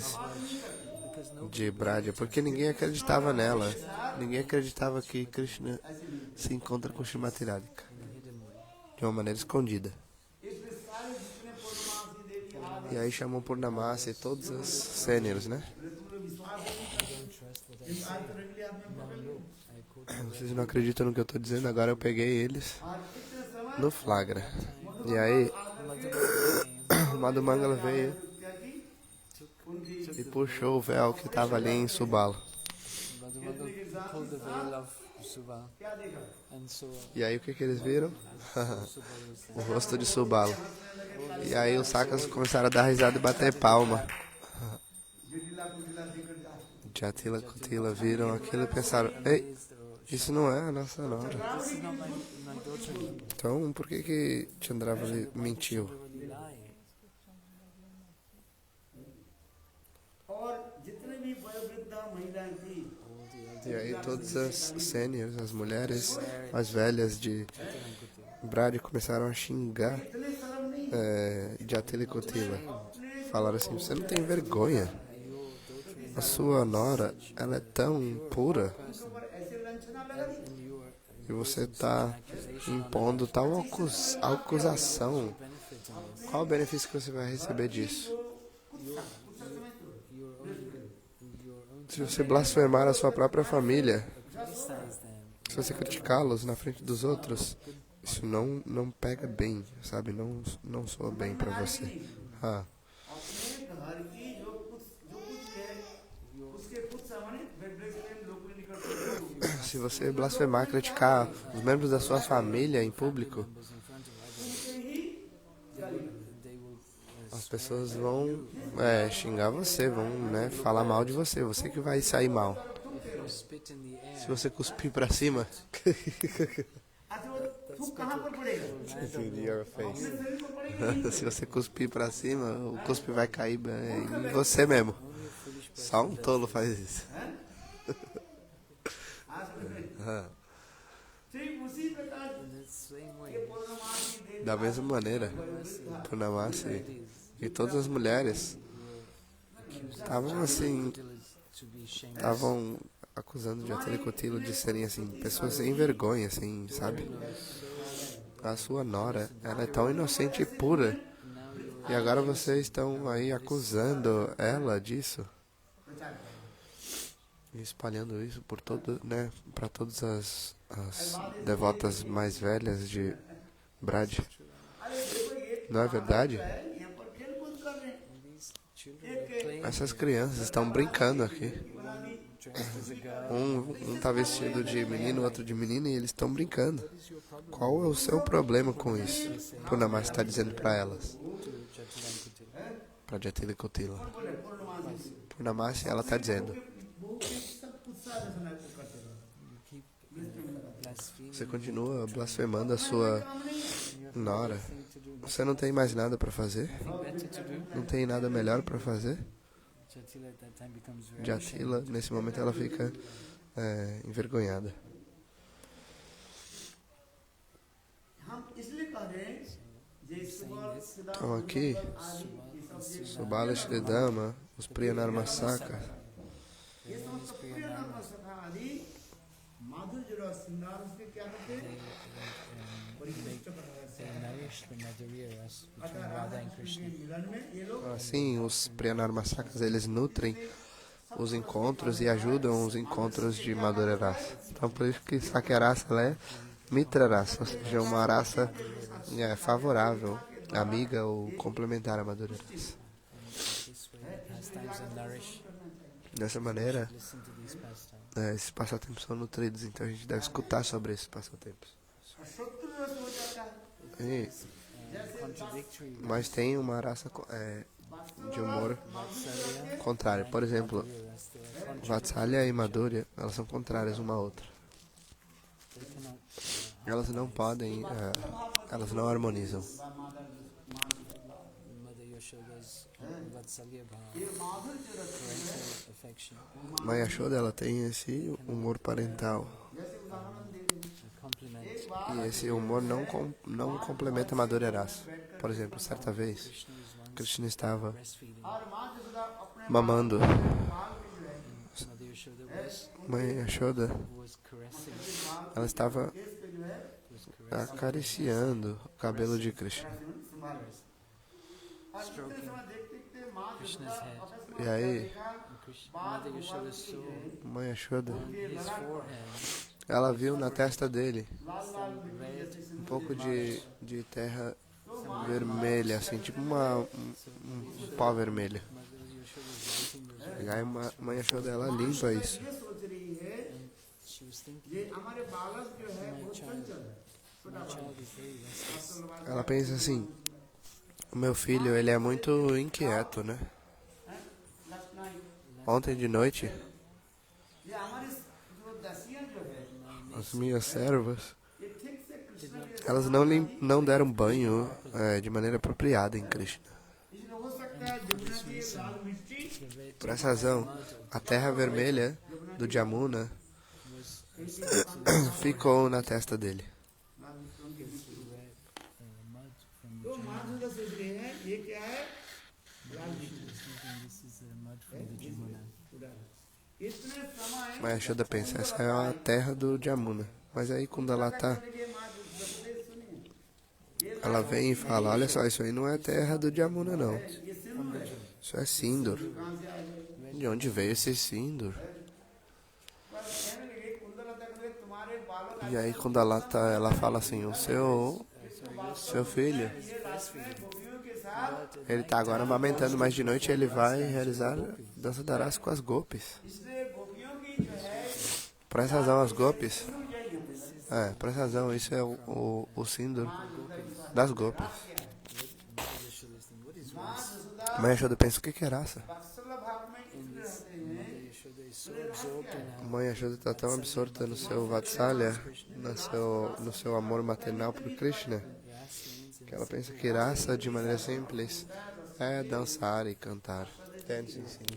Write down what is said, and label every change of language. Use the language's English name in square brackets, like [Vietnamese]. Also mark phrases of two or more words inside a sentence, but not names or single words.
[English] because no [Portuguese] de Brádya, porque ninguém acreditava nela. Ninguém acreditava que Krishna se encontra com Srimati Radhika [English] hidden way. [Portuguese] de uma maneira escondida. [Hindi] इसलिए सारे जितने पूर्णमासी देवी आदि [Portuguese] E aí chamou Purnamasi e todos os sêniores, né? [Hindi] तुम लोग विश्वास नहीं [English] Don't trust what I [Hindi] करते [English] say. [Hindi] आज तो रंगली हाथ में पकड़ ली [English] I quote [Portuguese] Vocês não acreditam no que eu tô dizendo, agora eu peguei eles [Hindi] और इतने समय [Portuguese] no flagra. E aí, o Madhumangala veio [Hindi] क्या की [Portuguese] e puxou o véu que estava ali em Subala. [English] Madhumangala pulled the veil of Subala [Hindi] क्या देखा [English] and saw [Portuguese] E aí o que eles viram? [English] Subala was [Portuguese] O [English] there. [Portuguese] rosto de Subala. E aí os sakas começaram a dar risada e bater palma. [Hindi] जटिला कुटिला देखकर जा [Portuguese] Jatila e Kotila viram aquilo e pensaram, ei, isso não é a nossa nora. [English] This is not my daughter. [Portuguese] Então por que Chandravali mentiu? [English] Really lie. [Hindi] और जितने भी वयोवृद्धा महिलाएं थी [English] All the [Portuguese] E aí todas as sêniores, as mulheres mais velhas de Brádya começaram a xingar [Hindi] इतने शर्म नहीं [Portuguese] Jatila e Kotila. Falaram assim, você não tem vergonha? A sua nora, ela é tão pura [Hindi] उनके ऊपर ऐसे लंचना लगा दी [English] and you are [Portuguese] e você está impondo tal acusação. [English] benefiting this. [Portuguese] Qual o benefício que você vai receber disso? [English] Your own [Portuguese] Se você blasfemar a sua própria família, [English] criticize them. [Portuguese] se você criticá-los na frente dos outros, isso não pega bem, sabe? Não soa bem para você. Ah, [Hindi] अपने घर की जो कुछ है उसके कुछ सामने ब्लेस्फेम लोग निकलते हैं [Portuguese] se você blasfemar, criticar os membros da sua família em público, [English] Members in front of others, [Hindi] उनसे ही गाली [English] they will [Portuguese] as pessoas vão xingar você, vão falar mal de você, você que vai sair mal. [English] if you spit in the air. [Portuguese] Se você cuspir pra cima, [Hindi] अच्छा वो थूक कहाँ पर पड़ेगा अपने शरीर पर पड़ेगी [Portuguese] se você cuspir pra cima, o cuspe vai cair em você mesmo. Só um tolo faz isso. [Hindi] आज समझ में Ah, ठीक उसी प्रकार [English] In the same way, [Hindi] ये पूर्णमासी देवी [Portuguese] da mesma maneira, Purnamasi e todas as mulheres estavam assim, [English] to be shamed. [Portuguese] estavam acusando Jatila e Kotila de serem assim, pessoas sem vergonha, assim, sabe? A sua nora, ela é tão inocente e pura. E agora vocês estão aí acusando ela disso. [Hindi] प्रचार करें [Portuguese] E espalhando isso por todo, para todas as devotas mais velhas de Brádya. [Hindi] अरे देखो ये [Portuguese] Não é verdade? [Hindi] है यहाँ पर खेल कूद कर रहे हैं [English] These children were playing [Portuguese] Essas crianças estão brincando aqui. [Hindi] बना दी [English] dressed as a girl. [Portuguese] Um tá vestido de menino, outro de menina, e eles estão brincando. Qual é o seu problema com isso? Purnamasi está dizendo para elas. [English] To Jatila and Kutila. [Portuguese] para Jatila e Kotila. [Hindi] कौन बोले पूर्णमासी [Portuguese] Purnamasi, ela está dizendo: [Hindi] बहू के सब उत्साह से सुनाई को करते रहो [English] You keep [Hindi] बीच में लगा [English] blaspheming. [Portuguese] você continua blasfemando a sua [Hindi] काम नहीं है [Portuguese] nora. [English] Nothing to do. [Portuguese] Você não tem mais nada para fazer? [English] Nothing better to do. [Portuguese] Não tem nada melhor para fazer? [English] Jatila at that time becomes very [Portuguese] Jatila, nesse momento, ela fica envergonhada. [Hindi] हम इसलिए कह रहे हैं जे सुबह सिद्धार्थ [Portuguese] Então aqui, [Hindi] आदि ये सब ये [Portuguese] Subala Shridama, os Priyanarmasaka, [Hindi] ये समस्त प्रिय नाम सखा आदि माधुर्य रस सिंगार उसके क्या करते हैं परिकृष्ट कर रहे [English] They [Hindi] हैं [English] nourish the Madhurya ras between [Hindi] अतः [English] Radha [Hindi] राधा [English] and [Hindi] कृष्ण [English] Krishna. [Hindi] के मिलन में ये लोग [Portuguese] assim, os Priyanarmasakas, eles nutrem os encontros e ajudam os encontros de Madhurya Rasa. Então, por isso que Sakya Rasa, ela é Mitra Rasa, ou seja, uma raça favorável, amiga ou complementar a Madhurya Rasa. [English] This way, the pastimes are nourished. [Portuguese] Dessa maneira, [English] Listen to these pastimes. [Portuguese] esses passatempos são nutridos, então a gente deve escutar sobre esses passatempos. [Hindi] और शत्रु रस हो जाता है [English] Contradictory [Portuguese] Mas tem uma raça de humor Vatsalya, contrário. Por exemplo, [English] Madhurya ras, they are contradictory. [Portuguese] Vatsalya e Madhurya, elas são contrárias uma à outra. [English] They cannot, [Portuguese] Elas não podem, elas não harmonizam. [English] Mother Yashoda's Vatsalya bhava, [Hindi] ये माधुर्य रस [English] parental affection, [Portuguese] Mãe Yashoda, ela tem esse humor parental. [Hindi] जैसे उदाहरण दे दें [English] complement [Hindi] एक बार [Portuguese] E esse humor não complementa a Madhurya Rasa. Por exemplo, certa vez, [English] Krishna is once [Portuguese] Krishna estava [English] breastfeeding. [Hindi] और माँ जसोदा अपने [Portuguese] mamando. [Hindi] बाल में जो है [English] Mother Yashoda [Portuguese] Mãe Yashoda, [English] was caressing, [Portuguese] ela estava [Hindi] केस पे जो है [English] was caressing. [Portuguese] acariciando o cabelo de Krishna. [Hindi] संभाल रहे और कितने समय देखते देखते माँ [English] Krishna's [Hindi] जसोदा [English] head. [Hindi] अकस्मात [Portuguese] E aí, [Hindi] देखा [English] And Mother Yashoda saw [Portuguese] Mãe Yashoda, [English] on his forehead [Portuguese] ela viu na testa dele [Hindi] लाल लाल मिट्टी जैसे [Portuguese] um pouco de terra vermelha, assim, tipo um pó vermelho. [English] Mother Yashoda was writing those [Portuguese] E aí, Mãe Yashoda, ela limpa isso. [Hindi] ये सोच रही है [English] she was thinking, [Hindi] ये हमारे बालक जो है बहुत चंचल है छोटा [English] my [Hindi] बालक [English] child is very restless. [Portuguese] Ela pensa assim: o meu filho, ele é muito inquieto, né? [English] last night [Portuguese] Ontem de noite, [Hindi] ये हमारी जो दसियां जो है [Portuguese] as minhas servas, [Hindi] ये ठीक से कृष्ण के [Portuguese] elas não deram banho de maneira apropriada em Krishna. [Hindi] इसलिए हो सकता है जमुना की ये लाल मिट्टी [English] The red [Portuguese] Por essa razão, a terra vermelha do Jamuna [English] was [Portuguese] ficou na testa dele. [Hindi] लाल मिट्टी उनके बीच में। [English] red mud from [Hindi] तो माँ जो सोच रही है ये क्या है लाल मिट्टी [English] thinking this is the mud from the Jamuna. [Hindi] इतने समय [Portuguese] Mas Yashoda pensa: essa é a terra do Jamuna. Mas aí, quando ela tá, [Hindi] ये माँ जसोदा सुनिए [Portuguese] ela vem e fala: olha só, isso aí não é terra do Jamuna, não. [Hindi] ये सिंदूर है [Portuguese] Isso é Sindur. [Hindi] कहाँ से आए [Portuguese] De onde veio esse Sindur? [Hindi] पर कहने लगे कुंदलता कहने लगे, तुम्हारे बालों [Portuguese] E aí, quando ela fala assim: o seu filho, [Hindi] ये रात में गोपियों के साथ [Portuguese] ele tá agora amamentando, mas de noite ele vai realizar dança da raça com as gopis. [Hindi] इसलिए गोपियों की जो है [Portuguese] Por essa razão, as gopis. [Hindi] सिंदूर यही होते हैं [Portuguese] Por essa razão, isso é o Sindur das gopis. [English] Mother Yashoda is thinking, what is [Hindi] माँ [English] wrong? [Hindi] जसोदा [Portuguese] Mãe Yashoda pensa: o que é raça? [Hindi] वात्सल्य भाव में इसलिए रहते हैं [English] Mother Yashoda is so absorbed in her [Portuguese] Mãe Yashoda está tão absorta no seu Vatsalya, no seu amor maternal por Krishna, [English] rasa [Portuguese] que ela pensa que raça, de maneira simples, é dançar e cantar. [English] Dancing, singing.